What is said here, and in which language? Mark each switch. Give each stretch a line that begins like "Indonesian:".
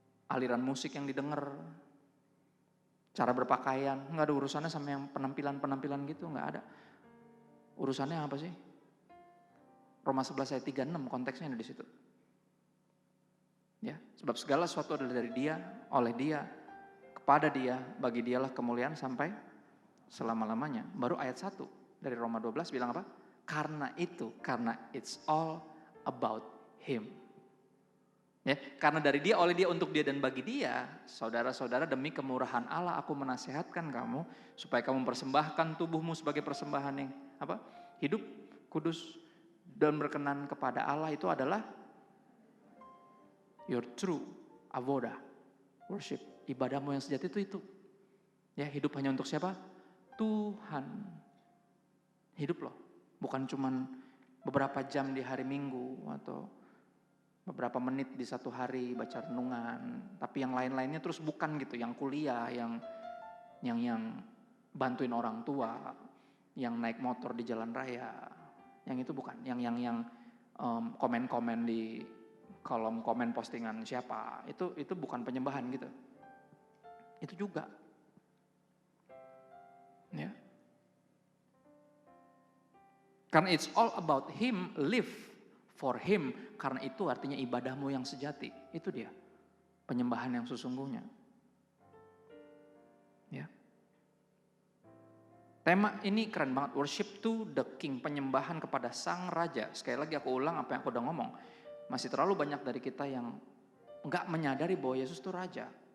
Indonesian: aliran musik yang didengar, cara berpakaian, nggak ada urusannya sama yang penampilan-penampilan gitu, nggak ada. Urusannya apa sih? Roma 11 ayat 36 konteksnya ada di situ. Ya, sebab segala sesuatu adalah dari Dia, oleh Dia, kepada Dia, bagi Dialah kemuliaan sampai selama-lamanya. Baru ayat 1 dari Roma 12 bilang apa? Karena
English: it's all about Him.
Indonesian: Ya, karena dari Dia, oleh Dia, untuk Dia, dan bagi Dia, saudara-saudara, demi kemurahan Allah aku menasihatkan kamu supaya kamu mempersembahkan tubuhmu sebagai persembahan yang apa? Hidup, kudus, dan berkenan kepada Allah. Itu adalah
English: your true avoda, worship,
Indonesian: ibadahmu yang sejati itu. Ya, hidup hanya untuk siapa? Tuhan. Hidup loh, bukan cuman beberapa jam di hari Minggu atau beberapa menit di satu hari baca renungan, tapi yang lain-lainnya terus bukan gitu, yang kuliah, yang bantuin orang tua, yang naik motor di jalan raya, yang itu bukan, yang komen-komen di kolom komen postingan siapa, itu bukan penyembahan gitu. Itu juga. Ya. Karena
English: it's all about Him, live for Him.
Indonesian: Karena itu artinya ibadahmu yang sejati. Itu dia, penyembahan yang sesungguhnya. Ya. Tema ini keren banget,
English: worship to the King,
Indonesian: penyembahan kepada Sang Raja. Sekali lagi aku ulang apa yang aku udah ngomong. Masih terlalu banyak dari kita yang nggak menyadari bahwa Yesus itu Raja.